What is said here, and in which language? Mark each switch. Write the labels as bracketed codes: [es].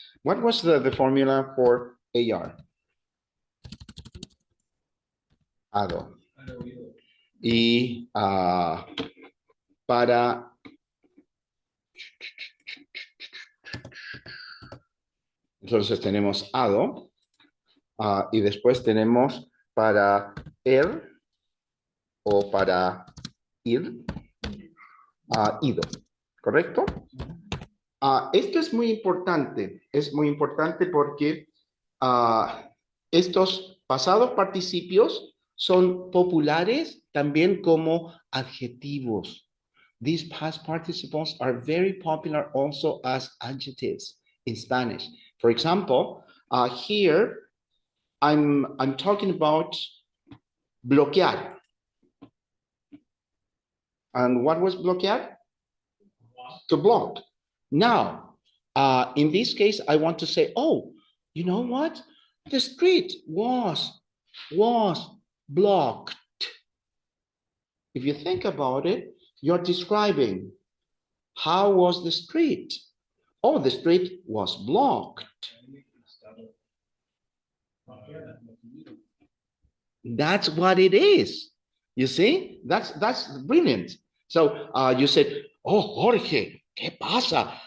[en] What was the formula for AR? [es] Ado. Y para entonces tenemos ado y después tenemos para o para ir, ido, ¿correcto? Esto es muy importante porque estos pasados participios son populares también como adjetivos. [en] These past participles are very popular also as adjectives in Spanish. For example, here I'm talking about bloquear. And what was bloquear? To block. Now, in this case, I want to say, oh, you know what? The street was blocked. If you think about it, you're describing how was the street? Oh, the street was blocked. That's what it is. You see, that's brilliant. So you said, oh, Jorge, [es] ¿qué pasa?